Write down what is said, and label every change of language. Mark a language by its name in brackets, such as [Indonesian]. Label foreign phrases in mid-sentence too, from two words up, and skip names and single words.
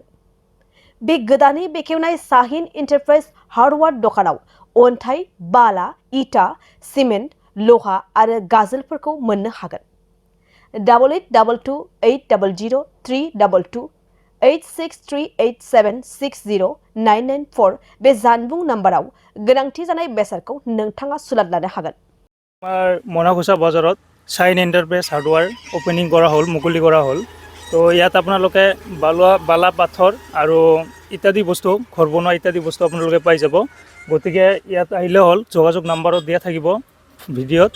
[Bodo] बे गोदानै बेखेवनाय SAHIN ENTERPRISE हार्डवेयर दखानाव अन्थाइ, बाला, इटा, सिमेन्ट, लहा आरो गाजोलफोरखौ मोननो हागोन। 8822800322 8638760994 बे जानबुं नाम्बाराव गोनांथि जानाय बेसादखौ नोंथाङा सुलाद लानो हागोन। [Assamese] আমাৰ মনাকুছা বজাৰত SAHIN এণ্টাৰপ্ৰাইজ হাৰ্ডৱেৰ অপেনিং কৰা হ'ল, মুকলি কৰা হ'ল। তো ইয়াত আপোনালোকে বালা পাথৰ আৰু ইত্যাদি বস্তু, ঘৰ বনোৱা ইত্যাদি বস্তু আপোনালোকে পাই যাব। গতিকে ইয়াত আহিলে হ'ল, যোগাযোগ নাম্বাৰত দিয়া থাকিব ভিডিঅ'ত।